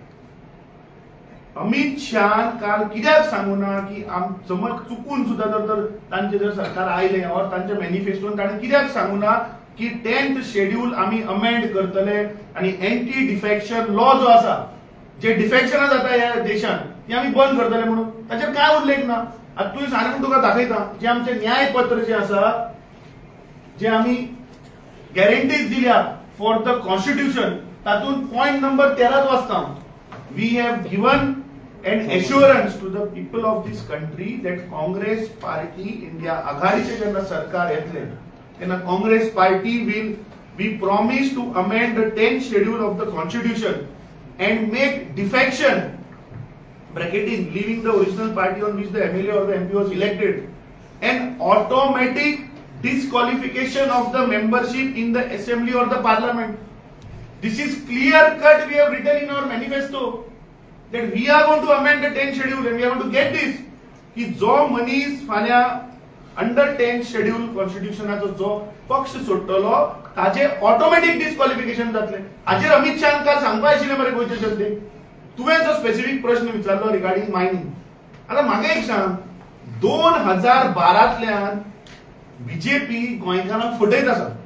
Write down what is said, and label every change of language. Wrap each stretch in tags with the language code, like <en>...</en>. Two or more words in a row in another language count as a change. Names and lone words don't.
<kok>अमित शाह काल कित्याक सांगू ना की समज चुकून सुद्धा जर तांचे जर सरकार आयलें और तांच्या मॅनिफेस्टोन ताणें कित्याक सांगू ना की 10th शेड्यूल आमी अमेंड करतले आनी</kok> <en>anti defection law</en> <kok>जो आसा, जे डिफेक्शनां जाता ह्या देशांत ती आमी बंद करतले म्हणून, ताचेर काय उल्लेख ना. आतां तुवें सांगून तुका दाखयता जे आमचे न्यायपत्र जे आसा, जे आमी गॅरंटीज दिल्या</kok> <en>for the constitution,</en> <kok>तातूंत</kok> <en>point number 13</en> <kok>वाचता,</kok> <en>We have given an assurance to the people of this country that Congress party India</en> <kok>आघाडीचे जेन्ना सरकार येतले तेन्ना</kok> <en>Congress party will be promised to amend the 10th schedule of the constitution and make defection, bracketing, leaving the original party on which the MLA or the MP was elected, an automatic disqualification of the membership in the assembly or the parliament. This is clear cut, we have written in our manifesto that we are going to amend the 10th schedule and we are going to get this,</en> <kok>की जो मनीस फाल्या</kok> <en>under 10th schedule</en> <kok>कॉन्स्टिट्यूशनाचो जो पक्ष सोडटलो ताचे</kok> <en>automatic disqualification</en> <kok>जातले. हाचेर अमित शाह काल सांगपाक आशिल्लें मरे गोंयचे जनतेक. तुवें जो स्पेसिफिक प्रश्न विचारलो</kok> <en>regarding mining,</en> <kok>आतां म्हाका एक सांग, 2012तल्यान बीजेपी गोंयकारांक फटयत आसा.</kok>